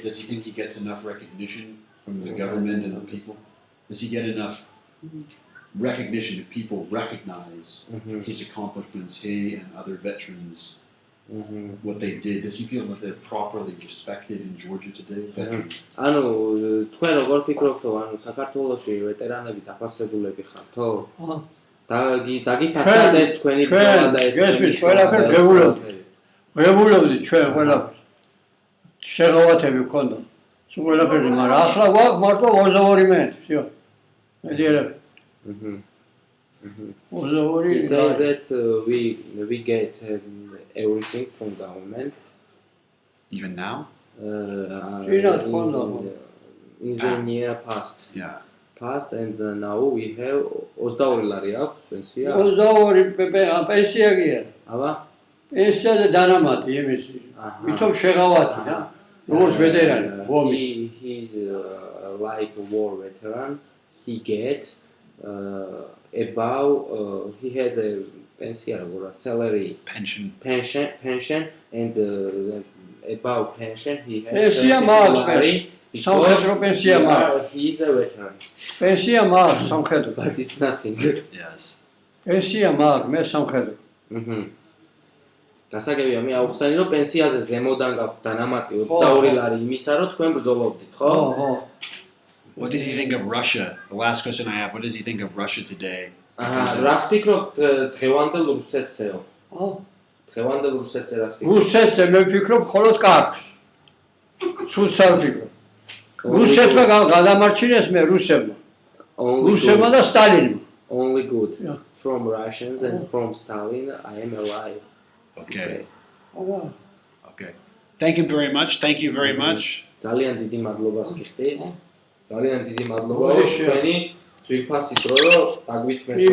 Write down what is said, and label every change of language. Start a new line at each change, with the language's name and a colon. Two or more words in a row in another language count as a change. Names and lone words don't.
English: Does he think he gets enough recognition from the government and the people? Does he get enough recognition if people recognize his accomplishments, he and other veterans, what they did? Does he feel that they're properly respected in Georgia today, veterans?
Georgian: ანუ თქვენ როგორ ფიქრობთო, ანუ საქართველოში ვეტერანები დაფასებულები ხართო? დაგიფასებთ თქვენი ბრძოლა და ეს გესმის ყველაფერს ღებულობდით ჩვენ ყველაფერს. შეღავათები გქონდა. სულ ყველაფერზე, მაგრამ ახლა გვაქვს მარტო 22 მეტრი, всё. მედიერები. 22.
English: He says that we get everything from government. Even now? In the near past. Yeah. Past and now we have 22
Georgian: ლარი აქვს პენსია. 22 პენსია გია. აბა? პენსია და დანამატი იმისი. ვითომ შეღავათი და როგორც ვეტერანი, ომის.
English: He's like a war veteran. He get about he has a pension or a salary Pension. pension and about pension he has
Georgian: პენსია მაქვს სამხედრო პენსია მაქვს.
English: He is a veteran.
Georgian: პენსია მაქვს სამხედრო.
English: But it's nothing. Yes.
Georgian: პენსია მაქვს მე სამხედრო. გასაგებია მე აუხსანი რომ პენსიაზე ზემოდან გაქვთ დანამატი 22 ლარი იმისა რომ თქვენ ბრძოლობდით, ხო? ხო.
English: What does he think of Russia? The last question I have. What does he think of Russia today?
Georgian: რას ფიქრობთ დღევანდელ რუსეთზეო? დღევანდელ რუსეთზე რას ფიქრობთ? რუსეთზე მე ვფიქრობ მხოლოდ კარგს. ცუდს არ ვფიქრობ. რუსეთმა გადამარჩინეს მე რუსებმა. რუსებმა და სტალინმა.
English: Only good. From Russians and from Stalin I am alive. Okay. Okay. Thank you very much. Thank you very much.
Georgian: ძალიან დიდი მადლობას გიხდით. ძალიან დიდი მადლობა თქვენი ძვირფასი დრო რომ დაგვითმეთ.